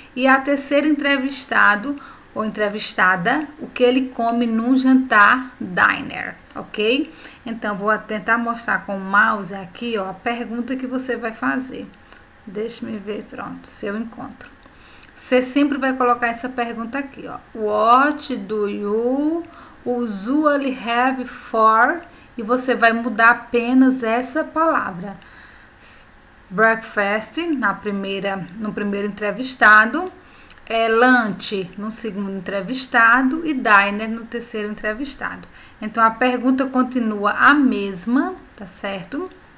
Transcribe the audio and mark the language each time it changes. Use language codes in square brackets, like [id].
[pt] E a terceira entrevistado ou entrevistada, o que ele come no jantar, diner, ok? Então, vou tentar mostrar com o mouse aqui, ó, a pergunta que você vai fazer. Deixa-me ver, pronto, se eu encontro. Você sempre vai colocar essa pergunta aqui, ó. [en] What do you usually have for? [pt] E você vai mudar apenas essa palavra. Breakfast no primeiro entrevistado, lunch no segundo entrevistado e diner no terceiro entrevistado. Então, a pergunta continua a mesma, tá certo?